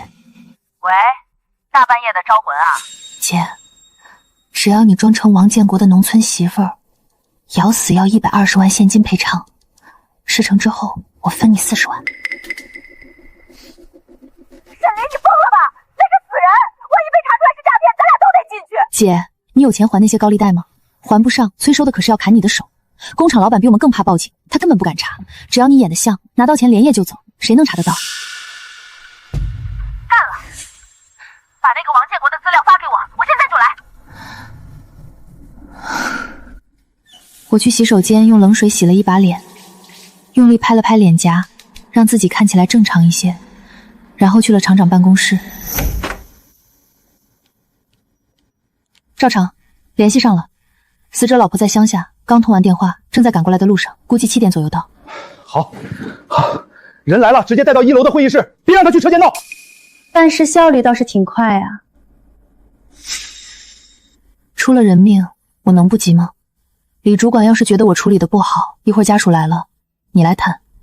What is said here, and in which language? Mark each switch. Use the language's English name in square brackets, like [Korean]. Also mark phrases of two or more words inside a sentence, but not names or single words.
[Chinese] 喂，大半夜的招魂啊？姐，只要你裝成王建國的農村媳婦兒，咬死要120萬現金賠償，事成之後我分你40萬。沈林，你瘋了吧？那是死人，萬一被查出來是詐騙，咱倆都得進去。姐，你有錢還那些高利貸嗎？還不上，催收的可是要砍你的手。工廠老闆比我們更怕報警，他根本不敢查，只要你演得像，拿到錢連夜就走，誰能查得到？幹了，把那個王建國的資料發給我，我去洗手間用冷水洗了一把脸，用力拍了拍臉頰，讓自己看起来正常一些，然后去了厂长办公室。赵厂，联系上了，死者老婆在乡下，刚通完電話，正在趕過來的路上，估計7點左右到。好，人來了，直接帶到1樓的會議室，別讓他去車間鬧。辦事效率倒是挺快啊。出了人命，我能不急嗎？李主管要是覺得我處理的不好，一會兒家屬來了，你來談。